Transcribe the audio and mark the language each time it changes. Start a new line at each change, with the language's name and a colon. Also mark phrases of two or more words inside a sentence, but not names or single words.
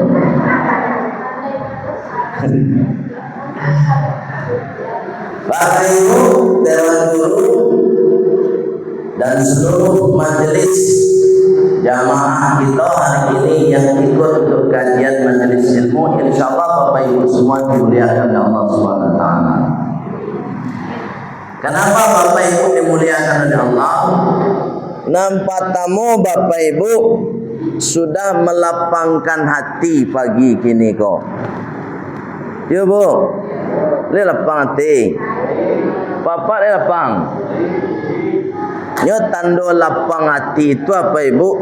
Indonesian: Bapak Ibu, Dewan Guru dan seluruh majelis jamaah kita hari ini yang ikut untuk kajian majelis ilmu, insyaallah Bapak Ibu semua dimuliakan oleh Allah
Arabic: سبحانه وتعالى.
Indonesian: Kenapa Bapak Ibu dimuliakan oleh Allah? Nampak tamu Bapak Ibu sudah melapangkan hati pagi kini kok. Ya Bu, dia lapang hati. Bapak dia lapang. Nyo tanda lapang hati itu apa Ibu?